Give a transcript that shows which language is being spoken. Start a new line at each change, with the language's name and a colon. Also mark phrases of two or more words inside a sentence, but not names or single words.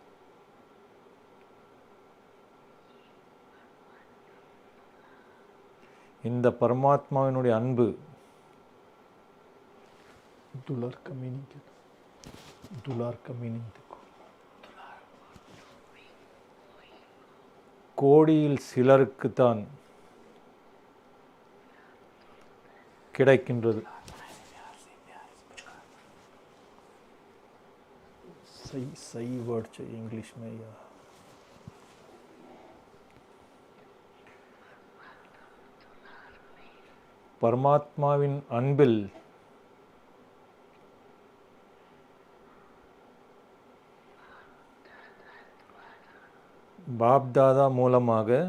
Tamil: இந்த பரமாத்மாவினுடைய அன்பு கோடியில் சிலருக்குத்தான் கிடைக்கின்றது.
Hindi: सही वर्ड चाहिए इंग्लिश में या
Tamil: பரமாத்மாவின் அன்பில் பாப்தாதா மூலமாக